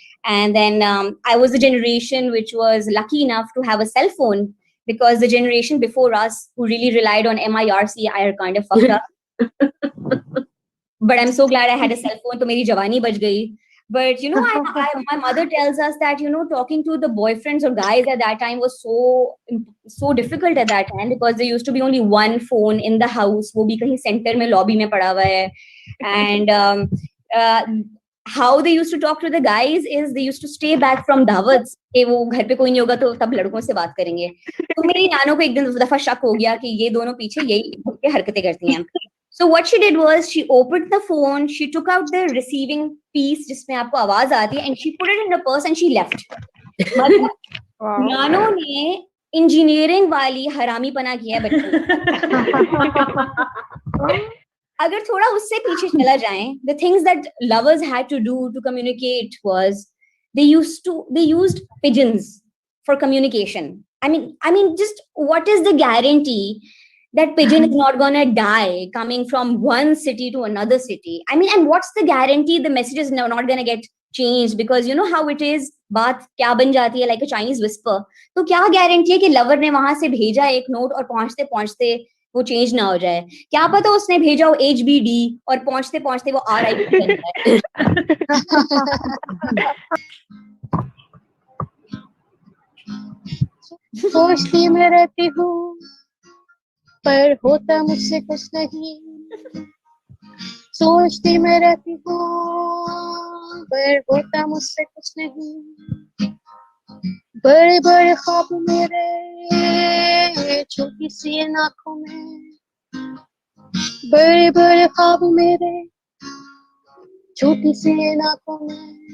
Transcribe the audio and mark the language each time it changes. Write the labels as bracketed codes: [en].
[en] And then I was the generation which was lucky enough to have a cell phone, because the generation before us who really relied on MIRC are kind of fucked up. But I'm so glad I had a cell phone, so [hi] meri jawani bach gayi. [en] But you know, my mother tells us that, you know, talking to the boyfriends or guys at that time was so difficult at that time, because there used to be only one phone in the house. [hi] वो भी कहीं center में lobby में पड़ा हुआ है. [en] And how they used to talk to the guys is they used to stay back from dawats. [hi] कि वो घर पे कोई नहीं होगा तो तब लड़कों से बात करेंगे. तो मेरी नानों को एक दिन दफा शक हो गया कि ये दोनों पीछे यही हरकतें करती हैं. [en] So what she did was she opened the phone, she took out the receiving piece [hi] जिसमें आपको आवाज आती है, [en] and she put it in her purse and she left. [hi] मतलब नानों ने इंजीनियरिंग वाली हरामीपना किया है बच्चों. अगर थोड़ा उससे पीछे चला जाएं, [en] the things that lovers had to do to communicate was they used pigeons for communication. I mean, just what is the guarantee that pigeon is not gonna die coming from one city to another city? I mean, and what's the guarantee the message is not gonna get changed? Because you know how it is, [hi] बात क्या बन जाती है, [en] like a Chinese whisper. [hi] तो क्या guarantee है कि lover ने वहां से भेजा एक नोट और पहुंचते पहुंचते वो चेंज ना हो जाए? क्या पता उसने भेजा हो HBD और पहुंचते पहुंचते वो RIP बन जाए. सोचती मैं रहती हूँ पर होता मुझसे कुछ नहीं, सोचती मैं रहती हूँ पर होता मुझसे कुछ नहीं, बड़े बड़े ख्वाब मेरे छोटी सी आंखों में, बड़े बड़े ख्वाब मेरे छोटी सी आंखों में,